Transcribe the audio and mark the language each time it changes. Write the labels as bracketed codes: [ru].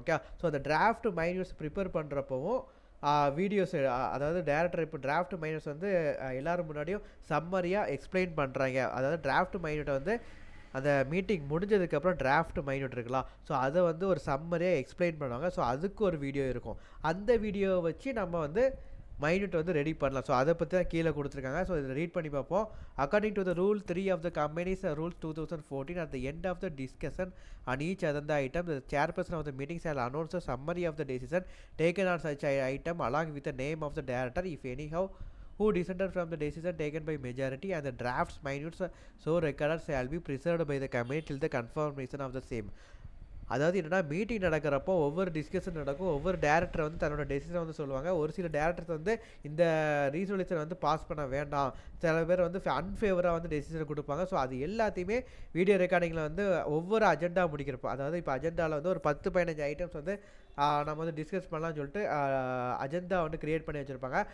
[ta] Okay, so அந்த draft மைன்யூட்ஸ் prepare பண்ணுறப்பவும் videos, அதாவது director இப்போ டிராஃப்ட் மைனஸ் வந்து எல்லோரும் முன்னாடியும் சம்மரியாக எக்ஸ்பிளைன் பண்ணுறாங்க. அதாவது டிராஃப்ட் மைனூட்டை வந்து அந்த மீட்டிங் முடிஞ்சதுக்கப்புறம் டிராஃப்ட் மைனூட் இருக்கலாம், ஸோ அதை வந்து ஒரு சம்மரியாக எக்ஸ்பிளைன் பண்ணுவாங்க. ஸோ அதுக்கு ஒரு வீடியோ இருக்கும், அந்த வீடியோவை வச்சு நம்ம வந்து மைனூட் வந்து ரெடி பண்ணலாம். ஸோ அதை பற்றி தான் கீழே கொடுத்துருக்காங்க. ஸோ இதை ரீட் பண்ணி பார்ப்போம். [en] According to the rule 3 of the companies rules 2014, at the end of the discussion on each agenda item, the chairperson of the meeting shall announce a summary of the decision taken on such item along with the name of the director, if anyhow, who dissented from the decision taken by majority, and the drafts minutes so recorded shall be preserved by the committee till the confirmation of the same. [ta] அதாவது என்னென்னா, meeting நடக்கிறப்போ ஒவ்வொரு discussion நடக்கும், ஒவ்வொரு director வந்து தன்னோட decision வந்து சொல்லுவாங்க. ஒரு சில டேரக்டர்ஸ் வந்து இந்த ரீசொல்யூஷன் வந்து பாஸ் பண்ண வேண்டாம், சில பேர் வந்து அன்ஃபேவராக வந்து டெசிஷன் கொடுப்பாங்க. ஸோ அது எல்லாத்தையுமே வீடியோ ரெக்கார்டிங்கில் வந்து ஒவ்வொரு அஜெண்டா முடிக்கிறப்போ, அதாவது இப்போ அஜெண்டாவில் வந்து ஒரு 10-15 ஐட்டம்ஸ் வந்து நம்ம வந்து டிஸ்கஸ் பண்ணலாம்னு சொல்லிட்டு அஜெண்டா வந்து க்ரியேட் பண்ணி வச்சுருப்பாங்க.